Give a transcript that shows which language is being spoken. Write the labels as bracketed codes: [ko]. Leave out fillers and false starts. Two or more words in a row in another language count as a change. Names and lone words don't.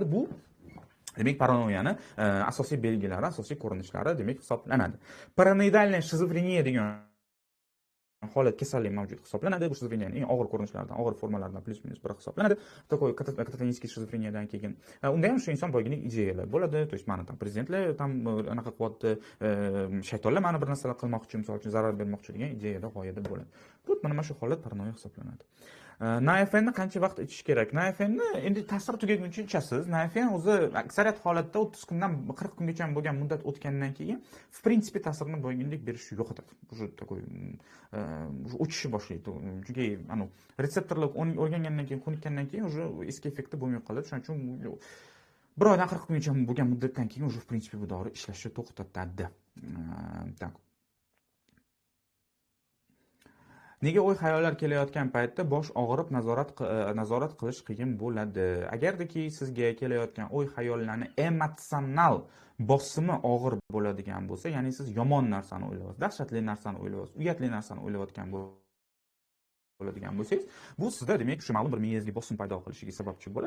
[uz] Bu demak paranoyani asosiy belgilari, asosiy ko'rinishlari demak hisoblanadi. Paranoidalniy shizofreniya degan holat kasallik mavjud hisoblanadi. Bu shizofreniyaning eng og'ir ko'rinishlaridan, og'ir formalaridan plus-minus biri hisoblanadi. [ru] Такой кататонический [uz] shizofreniyadan keyin unda ham shu inson boyginlik ideyalar bo'ladi. [ru] То есть [uz] meni tam prezidentlar tam anaqa qilyapti, shaytonlar meni bir narsalar qilmoqchi, misol uchun zarar bermoqchi degan ideyada, g'oyada bo'ladi. Bu mana shu holat paranoya hisoblanadi. Nayfenni qancha vaqt ichish kerak? Nayfenni endi ta'sir tugaguncha ichasiz. Nayfen o'zi aksariyat holatda 30 kundan 40 kungacha bo'lgan muddat o'tgandan keyin [ru] в принципе [uz] ta'sirini bo'lgandek berishi yo'qotadi. [ru] Уже такой [uz] o'chishni boshlaydi. Chunki retseptorlar o'rgangandan keyin, ko'nikkandan keyin уже eski effekti bo'lmay qoladi. Shuning uchun bir oydan 40 kungacha bo'lgan muddatdan keyin [ru] уже в принципе [uz] bu dori ishlashni to'xtatadi. [ru] Так. [uz] Nega o'y-xayollar kelayotgan paytda bosh og'rib nazorat qilish qiyin bo'ladi? Agardaki sizga kelayotgan o'y-xayollarni emotsional bosimi og'ir bo'ladigan bo'lsa, ya'ni siz yomon narsani o'ylayapsiz, dahshatli narsani o'ylayapsiz, uyatli narsani o'ylayotgan bo'ladigan bo'lsangiz, bu sizda demak shu ma'lum bir miyangizga bosim paydo qilishiga sababchi bo'ladi.